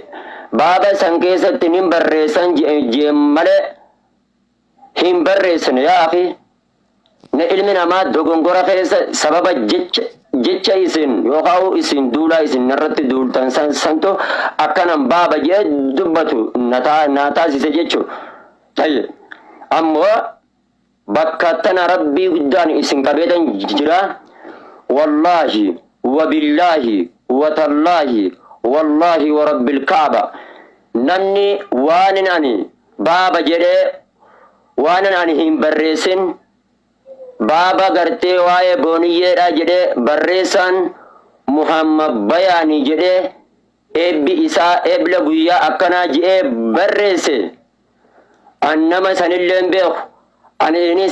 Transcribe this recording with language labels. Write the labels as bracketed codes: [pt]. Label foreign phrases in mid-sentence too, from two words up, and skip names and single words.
[om] Baaba san keessatti nin barreessan jeen malee hin barreessine [ar] يا أخي [om] na ilmi namaa dogongora keessa sababa jecha isin yookaan isin duula isin narratti duultan santo akkanaan baaba jee dubbatu na taasise jechuudha. Tayyee ammoo bakka tana rabbii guddaan isin qabeetan jira. [ar] والله وبالله وتالله والله ورب الكعبة [om] namni waanin ani baaba jedhee waanin ani hin barreessin baaba gartee waa'ee booniyyeedha jedhee barreessan Muhammad Bayaanii jedhee eebbi isaa eebla guyyaa akkanaa jedhee barreesse an nama sanillee beeku ani inis